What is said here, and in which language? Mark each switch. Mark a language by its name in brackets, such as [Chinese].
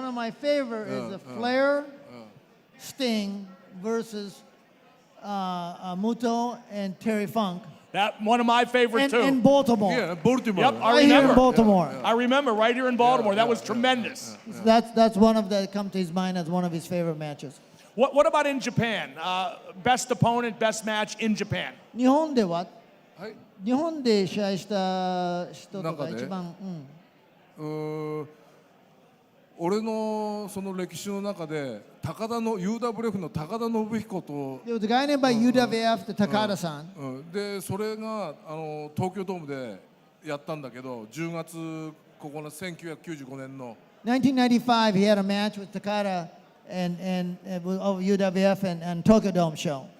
[English] One of my favorite is the Flair, Sting versus Muto and Terry Funk. That one of my favorite too. In Baltimore. Yeah, Baltimore. Yep, I Right here in remember. Baltimore. I remember right here in Baltimore. That was tremendous. That's one of the come to his mind as one of his favorite matches. What about in Japan? Best opponent, best match in Japan. [Japanese] 日本でははい。日本で試合した人とか中で一番、俺のその歴史の中で高田の UWF の高田信彦と、 [English] There was a guy named by UWF, the Takada-san. [Japanese] でそれが東京ドームでやったんだけど10月ここの1995年の [English] 1995, he had a match with Takada and of UWF and Tokyo Dome show.